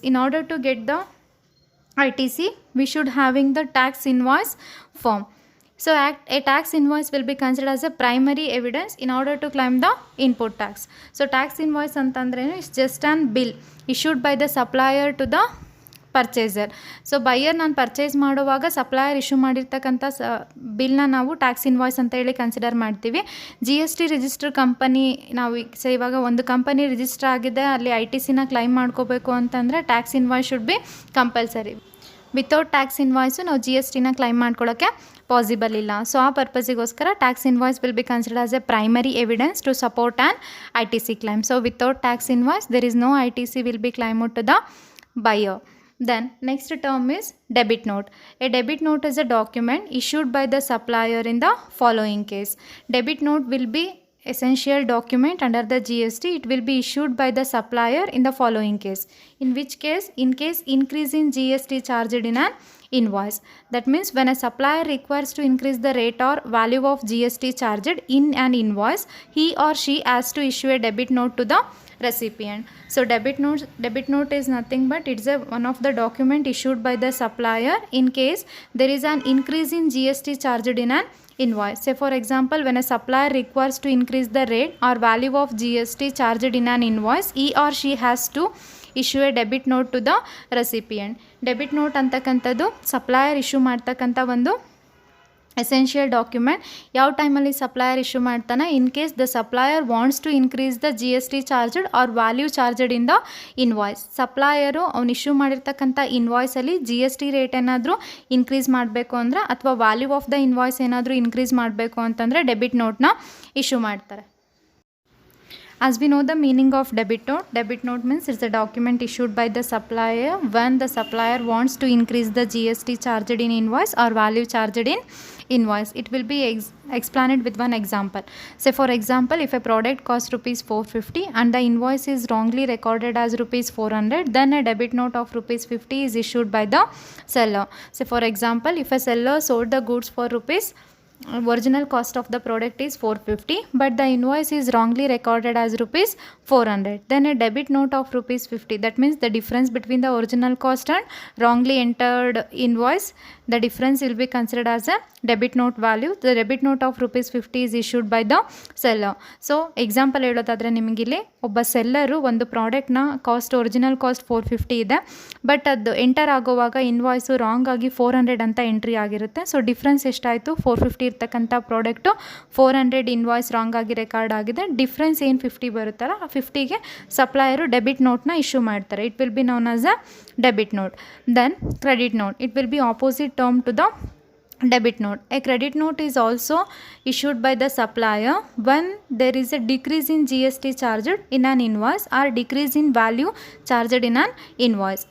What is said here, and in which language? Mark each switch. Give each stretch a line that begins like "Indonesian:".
English: In order to get the ITC, we should having the tax invoice form. So a tax invoice will be considered as a primary evidence in order to claim the input tax. So tax invoice antandrenu is just an bill issued by the supplier to the purchaser.
Kannada: So buyer ನಾನು purchase ಮಾಡುವಾಗ supplier issue ಮಾಡಿರ್ತಕ್ಕಂಥ ಬಿಲ್ನ ನಾವು tax invoice ಅಂತ ಹೇಳಿ consider ಮಾಡ್ತೀವಿ. GST register company ನಾವು ಇವಾಗ ಒಂದು ಕಂಪನಿ ರಿಜಿಸ್ಟರ್ ಆಗಿದೆ, ಅಲ್ಲಿ ITCನ ಕ್ಲೈಮ್ ಮಾಡ್ಕೋಬೇಕು ಅಂತಂದರೆ
English: Tax invoice should be compulsory.
Kannada: Without tax invoice ನಾವು GSTನ ಕ್ಲೈಮ್ ಮಾಡ್ಕೊಳ್ಳೋಕ್ಕೆ ಪಾಸಿಬಲ್ ಇಲ್ಲ. ಸೊ ಆ ಪರ್ಪಸಿಗೋಸ್ಕರ
English: Tax invoice will be consider as a primary evidence to support an ITC claim. So without tax invoice there is no ITC will be claimed to the buyer. Then next term is debit note. A debit note is a document issued by the supplier in the following case. Debit note will be essential document under the GST. It will be issued by the supplier in the following case. In which case? In case increase in GST charged in an invoice. That means when a supplier requires to increase the rate or value of GST charged in an invoice, he or she has to issue a debit note to the recipient. So debit note is nothing but it's one of the document issued by the supplier in case there is an increase in GST charged in an invoice. Say for example, when a supplier requires to increase the rate or value of GST charged in an invoice, he or she has to issue a debit note to the recipient.
Kannada: Debit note ಅಂತಕ್ಕಂಥದ್ದು supplier issue ಮಾಡ್ತಕ್ಕಂಥ ಒಂದು essential document. ಯಾವ ಟೈಮಲ್ಲಿ supplier issue ಮಾಡ್ತಾನೆ?
English: In case the supplier wants to increase the GST charged or value charged in the invoice.
Kannada: Supplier ಅವ್ನು issue ಮಾಡಿರ್ತಕ್ಕಂಥ ಇನ್ವಾಯ್ಸಲ್ಲಿ GST rate ಏನಾದರೂ increase ಮಾಡಬೇಕು ಅಂದರೆ ಅಥವಾ
English: value of the invoice
Kannada: ಏನಾದರೂ ಇನ್ಕ್ರೀಸ್ ಮಾಡಬೇಕು ಅಂತಂದರೆ ಡೆಬಿಟ್ ನೋಟ್ನ ಇಶ್ಯೂ ಮಾಡ್ತಾರೆ.
English: As we know the meaning of debit note means it's a document issued by the supplier when the supplier wants to increase the GST charged in invoice or value charged in invoice. It will be explained with one example. Say for example, if a product costs rupees 450 and the invoice is wrongly recorded as rupees 400, then a debit note of rupees 50 is issued by the seller. Say for example, if a seller sold the goods for original cost of the product is 450 but the invoice is wrongly recorded as rupees 400, then a debit note of rupees 50, that means the difference between the original cost and wrongly entered invoice, the difference will be considered as a debit note value. The debit note of ₹50 is issued by the seller.
Kannada: So example ಹೇಳೋದಾದರೆ ನಿಮಗಿಲ್ಲಿ ಒಬ್ಬ seller ಒಂದು ಪ್ರಾಡಕ್ಟ್ನ cost original cost $450 ಇದೆ, but ಅದು enter ಆಗೋವಾಗ invoice wrong ಆಗಿ $400 ಅಂತ entry ಆಗಿರುತ್ತೆ. So difference ಎಷ್ಟಾಯಿತು, $450 ಇರ್ತಕ್ಕಂಥ ಪ್ರಾಡಕ್ಟು $400 ಇನ್ವಾಯ್ಸ್ ರಾಂಗ್ ಆಗಿ ರೆಕಾರ್ಡ್ ಆಗಿದೆ. ಡಿಫ್ರೆನ್ಸ್ ಏನು $50 ಬರುತ್ತಲ್ಲ, ಆ $50ಗೆ ಸಪ್ಲೈಯರು ಡೆಬಿಟ್ ನೋಟ್ನ ಇಶ್ಯೂ ಮಾಡ್ತಾರೆ.
English: It will be known as a debit note. Then credit note, it will be opposite term to the debit note. A credit note is also issued by the supplier when there is a decrease in GST charged in an invoice or decrease in value charged in an invoice.